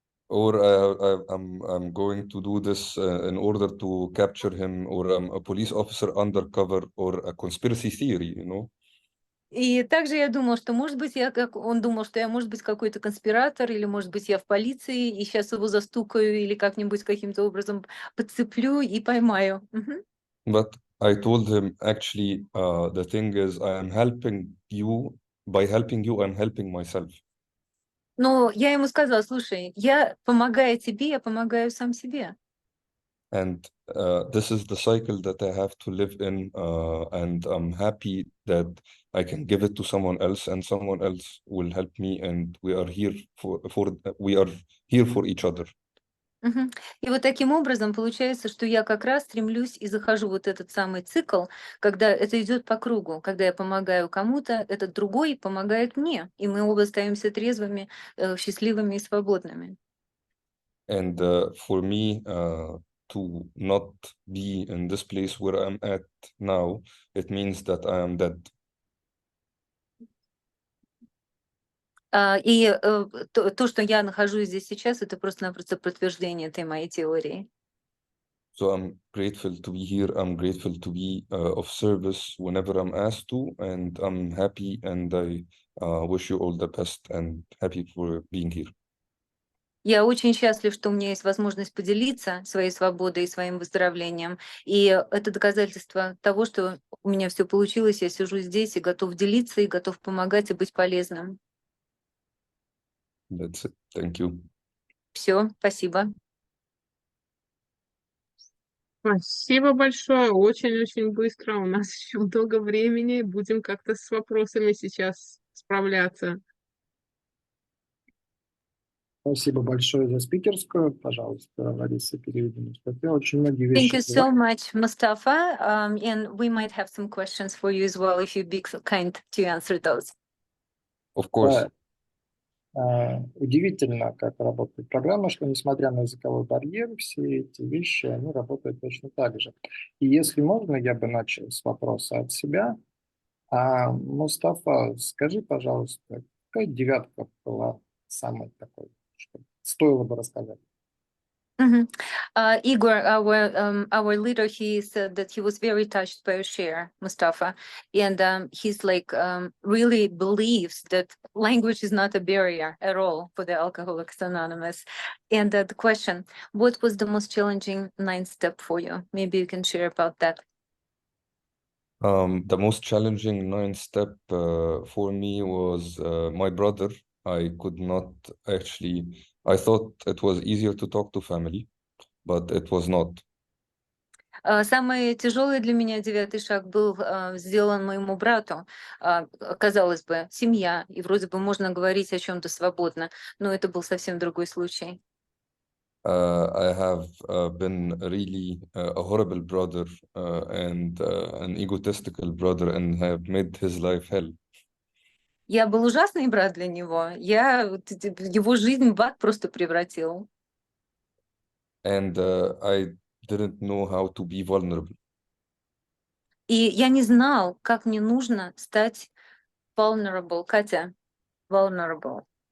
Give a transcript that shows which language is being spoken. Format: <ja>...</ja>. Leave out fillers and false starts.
<en>Or I'm going to do this in order to capture him, or I'm a police officer undercover, or a conspiracy theory, you know?</en> <ru>И также я думала, что, может быть, он думал, что я, может быть, какой-то конспиратор, или, может быть, я в полиции, и сейчас его застукаю, или как-нибудь каким-то образом подцеплю и поймаю.</ru> <en>But I told him, actually, the thing is, I am helping you. By helping you, I'm helping myself.</en> <ru>Но я ему сказала: слушай, я, помогая тебе, я помогаю сам себе.</ru> <en>And this is the cycle that I have to live in, and I'm happy that I can give it to someone else, and someone else will help me, and we are here for each other. Мгм.</en> <ru>И вот таким образом получается, что я как раз стремлюсь и захожу вот этот самый цикл, когда это идет по кругу, когда я помогаю кому-то, этот другой помогает мне, и мы оба остаемся трезвыми, счастливыми и свободными.</ru> <en>And for me to not be in this place where I'm at now, it means that I am dead.</en> <ru>И то, что я нахожусь здесь сейчас, это просто-напросто подтверждение этой моей теории.</ru> <en>So I'm grateful to be here. I'm grateful to be of service whenever I'm asked to, and I'm happy, and I wish you all the best and happy for being here.</en> <ru>Я очень счастлив, что у меня есть возможность поделиться своей свободой и своим выздоровлением. И это доказательство того, что у меня все получилось, я сижу здесь и готов делиться, и готов помогать и быть полезным.</ru> <en>That's it. Thank you.</en> <ru>Все, спасибо. Спасибо большое. Очень-очень быстро. У нас еще много времени. Будем как-то с вопросами сейчас справляться. Спасибо большое за спикерскую. Пожалуйста, Лариса, переведи Мустафе. Очень многие</ru> <en>Thank</en> <ru>вещи.</ru> <en>you so much, Mustafa. And we might have some questions for you as well, if you'd be so kind to answer those. Of course.</en> <ru>Удивительно, как работает программа, что несмотря на языковой барьер, все эти вещи, они работают точно так же. И если можно, я бы начал с вопроса от себя. Мустафа, скажи, пожалуйста, какая девятка была самой такой, что стоило бы рассказать? Mhm.</ru> <en>Igor, our leader, he said that he was very touched by your share, Mustafa, and he's like really believes that language is not a barrier at all for the Alcoholics Anonymous. And the question: what was the most challenging 9th step for you? Maybe you can share about that. The most challenging 9th step for me was my brother. I could not actually. I thought it was easier to talk to family, but it was not.</en> <ru>Самый тяжелый для меня 9-й шаг был сделан моему брату. Казалось бы, семья, и вроде бы можно говорить о чем-то свободно, но это был совсем другой случай.</ru> <en>I have been really a horrible brother and an egotistical brother, and have made his life hell.</en> <ru>Я был ужасный брат для него. Я его жизнь в ад просто превратил.</ru> <en>And I didn't know how to be vulnerable.</en> <ru>И я не знал, как мне нужно стать vulnerable. Катя, vulnerable.</ru>